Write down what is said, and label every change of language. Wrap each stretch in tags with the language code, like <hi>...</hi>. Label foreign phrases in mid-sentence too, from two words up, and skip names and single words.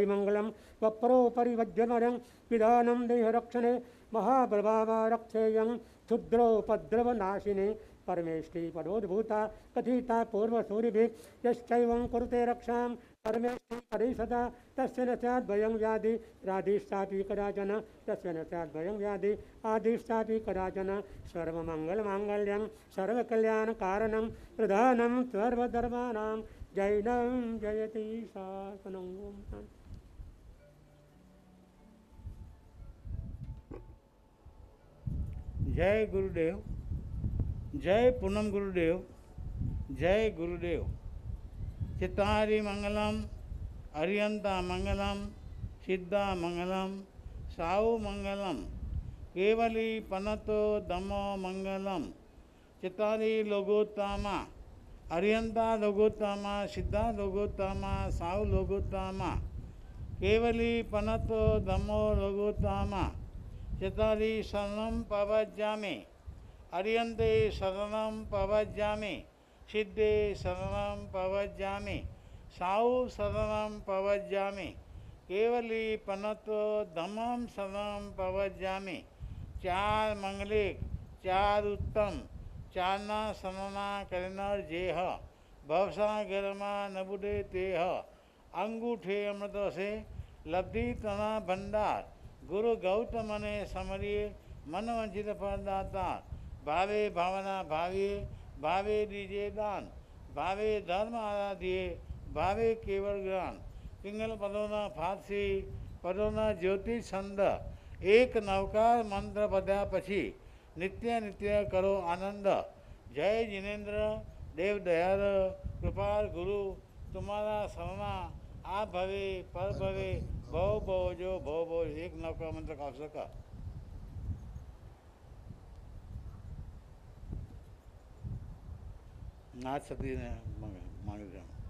<sa>मङ्गलं वप्रोपरि वज्रमरं विधानं देहरक्षणे महाप्रभावारक्षेयं क्षुद्रोपद्रवनाशिने परमेष्टि पदोद्भूता कथिता पूर्वसूरिभिः यश्चैवं कुरुते रक्षां परमेष्टि परि सदा तस्य न स्यात् भयं व्याधि राधिष्ठापि कदाचन तस्य न स्यात् भयं व्याधि आदिष्ठापि कदाचन सर्वमङ्गलमाङ्गल्यं सर्वकल्याणकारणं प्रधानं सर्वधर्माणां जैनं जयति शासनं.</sa> <hi>जय गुरुदेव. जय पूनम गुरुदेव. जय गुरुदेव.</hi> <pra>चित्तारि मंगलम, अरियंता मंगलम, सिद्धा मंगलम, साहु मंगलम, केवली पनतो दमो मंगलम. चित्तारि लोगोत्तमा, अरियंता लोगोत्तमा, सिद्धा लोगोत्तमा, साहु लोगोत्तमा, केवली पनतो दमो लोगोत्तमा. चित्तारि शरणं पवज्जामि, अरियन्ते शरणं पवज्जामि, सिद्धे शरणं पवज्जामि, साहु शरणं पवज्जामि, केवली पनतो धमं शरणं पवज्जामि.</pra> <gu>ચાર મંગલિક, ચાર ઉત્તમ, ચારના શરણા કરનાર જેહ ભવસાગરમા નબુડે તેહ. અંગૂઠે અમૃત સે લબ્ધિ તના ભંડાર ગુરુ ગૌતમ ને સમરિયે મનવંચિત ફલદાતા.</gu> <hi>भावे भावना भाविये, भावे दीजिए दान, भावे धर्म आराधिए, भावे केवल ज्ञान.</hi> <gu>પિંગલ પદોના ફારસી પદોના જ્યોતિષ છંદ એક નવકાર મંત્ર પદ્યા પછી નિત્ય નિત્ય કરો આનંદ.</gu> <hi>जय जिनेन्द्र देव दयाल कृपाल गुरु तुम्हारा शरणा आ भवे पर भवे भव भव जो भव भव. एक नवकार मंत्र का सका. नाथ सती ने मांगे.</hi>